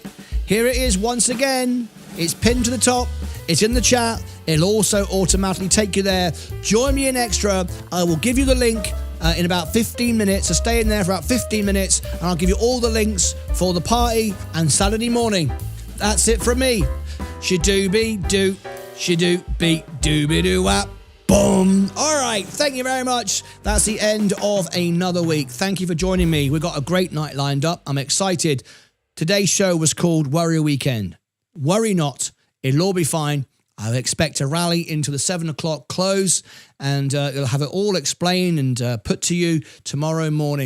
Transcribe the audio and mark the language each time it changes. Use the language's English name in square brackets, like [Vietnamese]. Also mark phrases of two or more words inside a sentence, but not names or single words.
[English] Here it is once again. It's pinned to the top. It's in the chat. It'll also automatically take you there. Join me in Extra. I will give you the link in about 15 minutes. So stay in there for about 15 minutes and I'll give you all the links for the party and Saturday morning. That's it from me. Shadooby-doo. Shadooby-dooby-doo-wap. Boom. All right. Thank you very much. That's the end of another week. Thank you for joining me. We've got a great night lined up. I'm excited. Today's show was called Worry Weekend. Worry not. It'll all be fine. I expect a rally into the 7 o'clock close and you'll have it all explained and put to you tomorrow morning.